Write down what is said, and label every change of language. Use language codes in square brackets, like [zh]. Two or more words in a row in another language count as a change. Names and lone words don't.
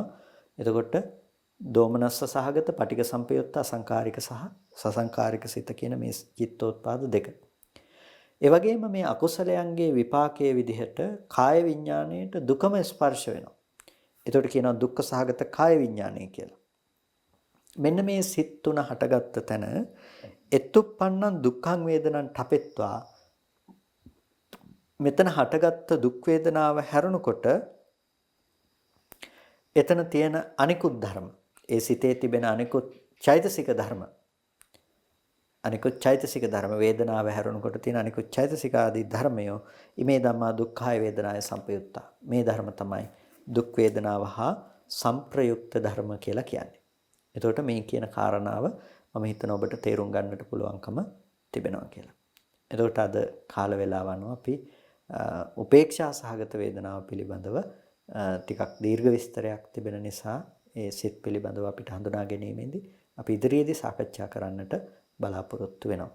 [si] එතකොට දෝමනස්ස සහගත, පටිඝ සංපයුක්ත, අසංකාරික සහ සසංකාරික සිත කියන මේ චිත්තෝත්පාද දෙක. ඒ වගේම මේ අකුසලයන්ගේ විපාකයේ විදිහට කාය විඥාණයට දුකම ස්පර්ශ වෙනවා. එතකොට කියනවා දුක්ඛ සහගත කාය විඥාණය කියලා. මෙන්න මේ සිත් තුන හටගත්ත තැන [pi] එත්තුප්පන්නං දුක්ඛං වේදනං ඨපෙත්වා [si] මෙතන හටගත්ත දුක් වේදනාව හැරුණකොට එතන තියෙන අනිකුත් ධර්ම, ඒ සිතේ තිබෙන අනිකුත් චෛතසික ධර්ම, අනිකුත් චෛතසික ධර්ම වේදනාව හැරුණකොට තියෙන අනිකුත් චෛතසික ආදී ධර්මය [pi] ඉමේ ධම්මා දුක්ඛාය වේදනාය සංපයුක්තා. [si] මේ ධර්ම තමයි දුක් වේදනාව හා සංප්‍රයුක්ත ධර්ම කියලා කියන්නේ. එතකොට මේ කියන කාරණාව මම හිතන ඔබට තේරුම් ගන්නට පුළුවන්කම තිබෙනවා කියලා. එතකොට අද කාල වේලාව අනුව අපි උපේක්ෂා සහගත වේදනාව පිළිබඳව ටිකක් දීර්ඝ විස්තරයක් තිබෙන නිසා ඒ සිත් පිළිබඳව අපිට හඳුනා ගැනීමෙන්දී අපි ඉදිරියේදී සාකච්ඡා කරන්නට බලාපොරොත්තු වෙනවා.